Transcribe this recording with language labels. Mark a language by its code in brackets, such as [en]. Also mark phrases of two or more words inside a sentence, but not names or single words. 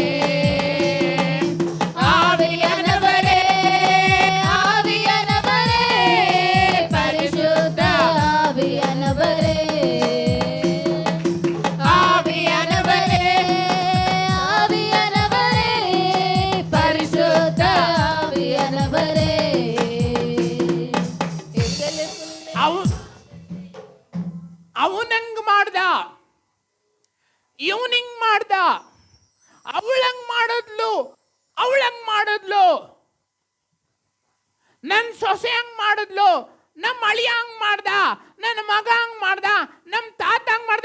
[ta] ஆவியானவரே ஆவியானவரே, பரிசுத்த ஆவியானவரே. ஆவியானவரே ஆவியானவரே, பரிசுத்த ஆவியானவரே. [kn] ಅವನಂಗ್ ಮಾಡ್ದ, ಇವನಿಂಗ್ ಮಾಡ್ದ, ಅವಳಂಗ್ ಮಾಡಿದ್ಲು, ಅವಳಂಗ್ ಮಾಡಿದ್ಲು, ನನ್ನ ಸೊಸೆ ಹಂಗ್ ಮಾಡಿದ್ಲು, ನಮ್ಮ ಅಳಿಯ ಹಂಗ್ ಮಾಡ್ದ, ನನ್ನ ಮಗ ಹಂಗ್ ಮಾಡ್ದ, ನಮ್ಮ ತಾತ ಹಂಗ್ ಮಾಡ್ದ.